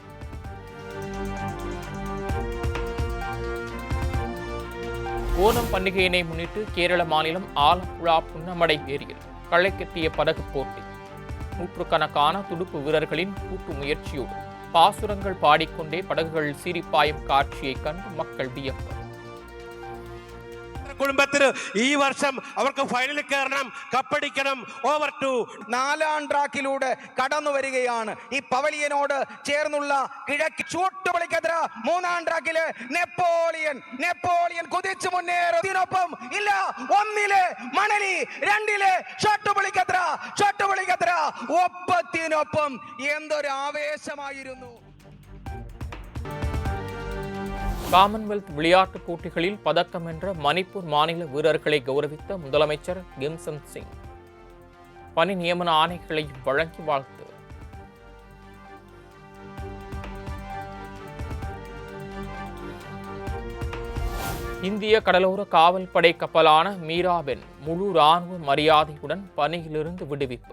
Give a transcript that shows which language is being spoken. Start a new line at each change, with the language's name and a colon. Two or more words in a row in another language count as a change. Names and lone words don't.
Tamil: ஓணம் பண்டிகையினை முன்னிட்டு கேரள மாநிலம் ஆலப்புழா புன்னமடை ஏரியில் களை கட்டிய படகு போட்டி. நூற்றுக்கணக்கான துடுப்பு வீரர்களின் கூட்டு முயற்சியோடு பாசுரங்கள் பாடிக்கொண்டே படகுகள் சீரிப்பாயும் காட்சியை கண்டு மக்கள் வியப்பு.
Malayalam: കുടുംബത്തിന് ഈ വർഷം അവർക്ക് ഫൈനലിൽ കയറണം, കപ്പടിക്കണം. ഓവർ 2 4-ആം ട്രാക്കിലൂടെ കടന്നു വരികയാണ്. ഈ പവലിയനോട് ചേർന്നുള്ള കിഴക്ക് ചൂട്ടുപൊളിക്കെതിരെ 3-ആം ട്രാക്കില് നെപ്പോളിയൻ കുതിച്ചു മുന്നേറുന്നതിനൊപ്പം ഇല്ല 1-ലെ മണലി 2-ലെ ഷോട്ടുപൊളിക്കെതിരെ ഒപ്പത്തിനൊപ്പം എന്തൊരു ആവേശമായിരുന്നു.
Tamil: காமன்வெல்த் விளையாட்டுப் போட்டிகளில் பதக்கம் வென்ற மணிப்பூர் மாநில வீரர்களை கௌரவித்த முதலமைச்சர் கிம்சன் சிங் பணி நியமன ஆணைகளை வழங்கி வாழ்த்து. இந்திய கடலோர காவல்படை கப்பலான மீராபென் முழு இராணுவ மரியாதையுடன் பணியிலிருந்து விடுவிப்பு.